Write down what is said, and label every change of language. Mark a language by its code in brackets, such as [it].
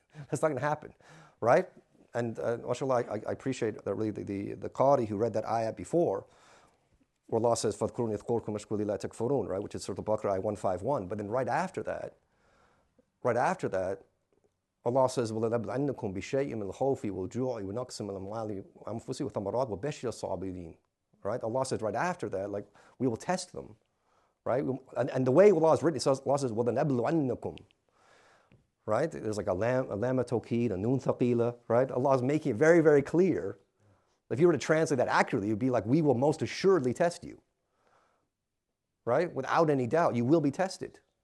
[en] That's not going to happen, right? And mashallah, I appreciate that really the Qari who read that ayat before, where Allah says, [ar] فَاذْكُرُونِ اذْكُرْكُمْ وَاشْكُرُوا لِي لَا تَكْفُرُونَ, [en] right? Which is Surah Al-Baqarah, ayat 151. But then right after that, Allah says, [ar] وَلَنَبْلَعَنَّكُمْ بِشَيْءٍ مِنَ الْخَوْفِ وَالْجُوعِ وَنَقْصٍ مِنَ الْأَمْوَالِ وَأَنفُسِ وَالثَّمَرَاتِ وَبَشِّرِ الصَّابِرِينَ. [en] Right? Allah says right after that, like, we will test them. Right? And the way Allah has written it, Allah says, [ar] وَلَنَبْلُوَنَّكُمْ. [en] Right? There's like a lam tawqeed, a noon thaqila, right? Allah is making it very, very clear. If you were to translate that accurately, it would be like, we will most assuredly test you. Right? Without any doubt, you will be tested.